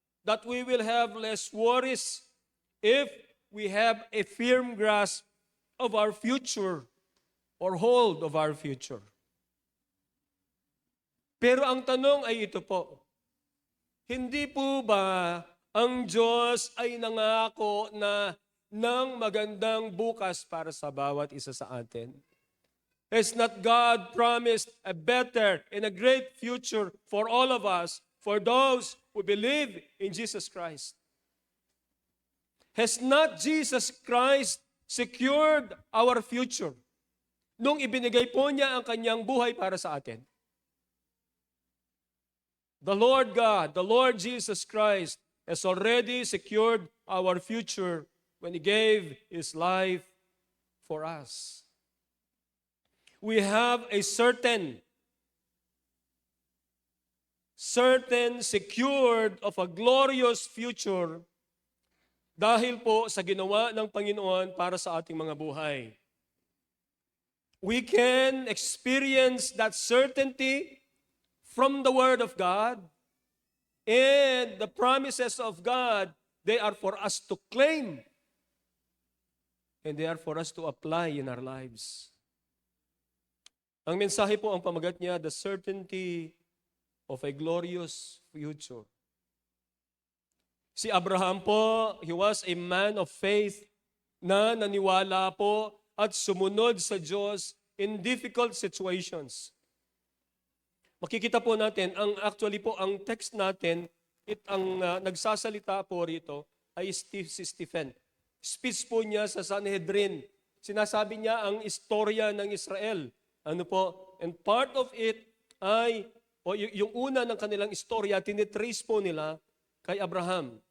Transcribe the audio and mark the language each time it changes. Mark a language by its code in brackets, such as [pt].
[en] That we will have less worries if we have a firm grasp of our future or hold of our future. [tl] Pero ang tanong ay ito po, hindi po ba ang Diyos ay nangako na ng magandang bukas para sa bawat isa sa atin? [en] Has not God promised a better and a great future for all of us, for those who believe in Jesus Christ? Has not Jesus Christ secured our future [tl] nung ibinigay po niya ang kanyang buhay para sa atin? [en] The Lord God, the Lord Jesus Christ has already secured our future when He gave His life for us. We have a certain secured of a glorious future [tl] dahil po sa ginawa ng Panginoon para sa ating mga buhay. [en] We can experience that certainty from the Word of God, and the promises of God, they are for us to claim, and they are for us to apply in our lives. [tl] Ang mensahe po, ang pamagat niya, [en] the certainty of a glorious future. [tl] Si Abraham po, [en] he was a man of faith [tl] na naniwala po at sumunod sa Diyos [en] in difficult situations. [tl] Makikita po natin, ang text natin, ang nagsasalita po rito ay si Stephen. Speech po niya sa Sanhedrin. Sinasabi niya ang istorya ng Israel. Ano po? [en] And part of it [tl] ay, yung una ng kanilang istorya, tinitrace po nila kay Abraham.